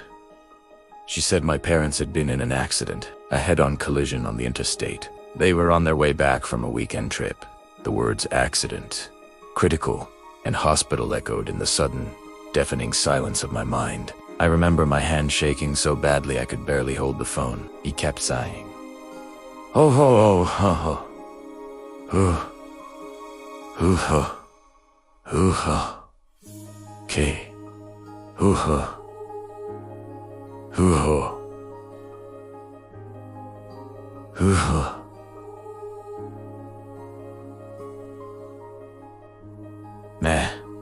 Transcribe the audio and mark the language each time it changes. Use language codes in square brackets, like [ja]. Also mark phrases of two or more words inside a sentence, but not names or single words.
[en] She said my parents had been in an accident, a head-on collision on the interstate. They were on their way back from a weekend trip. The words accident, critical, and hospital echoed in the sudden, deafening silence of my mind. I remember my hand shaking so badly I could barely hold the phone. He kept sighing. "Oh ho oh ho ho. Hoo ho. Hoo ho. K. Hoo ho. Hoo ho. Hoo ho." Meh.